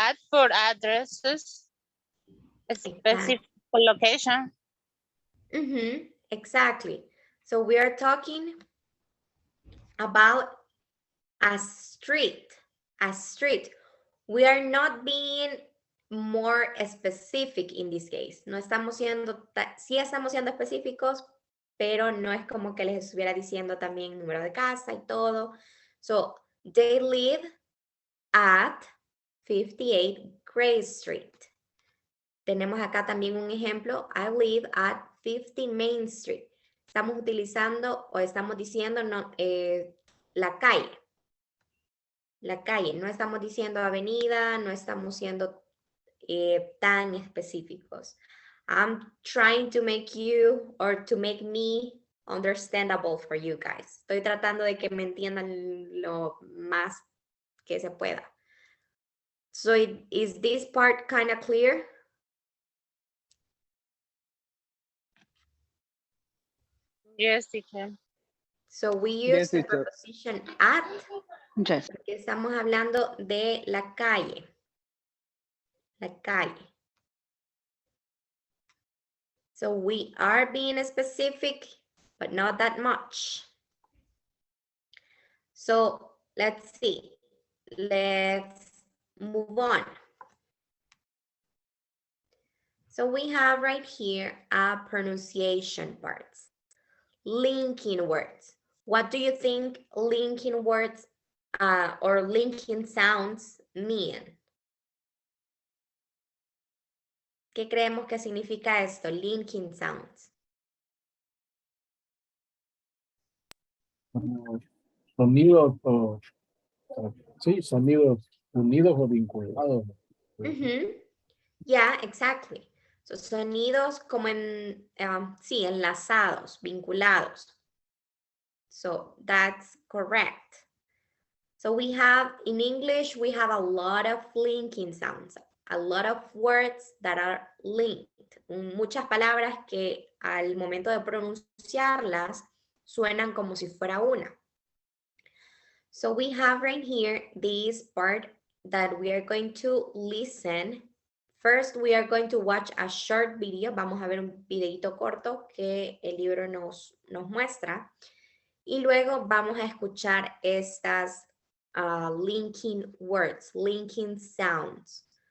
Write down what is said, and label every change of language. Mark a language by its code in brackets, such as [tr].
[en] for addresses, specific location. Exactly. So we are talking about a street. A street. We are not being more specific in this case. [es] No estamos siendo, sí estamos siendo específicos, pero no es como que les estuviera diciendo también número de casa y todo. [en] So, they live at 58 Gray Street. [es] Tenemos acá también un ejemplo. [en] I live at 50 Main Street. [es] Estamos utilizando o estamos diciendo no, la calle. La calle. No estamos diciendo avenida, no estamos siendo tan específicos. [en] I'm trying to make you or to make me understandable for you guys. [es] Estoy tratando de que me entiendan lo más que se pueda. [en] So is this part kind of clear? Yes, teacher. So we Yes, use the teacher. preposition at Yes. [es] porque estamos hablando de la calle. La calle. [en] So we are being specific, but not that much. So let's see. Let's move on. So we have right here a pronunciation parts. Linking words. What do you think linking words or linking sounds mean? [es] ¿Qué creemos que significa esto? [en] Linking sounds. [es] Sonidos sí, sonidos unidos o vinculados. [en] Yeah, exactly. [es] So, sonidos como en, sí, enlazados, vinculados. [en] So that's correct. So we have, in English, we have a lot of linking sounds, a lot of words that are linked. [es] Muchas palabras que al momento de pronunciarlas suenan como si fuera una. [en] So we have right here this part that we are going to listen. First, we are going to watch a short video. [es] Vamos a ver un videito corto que el libro nos muestra. Y luego vamos a escuchar estas [en] linking words, linking sounds.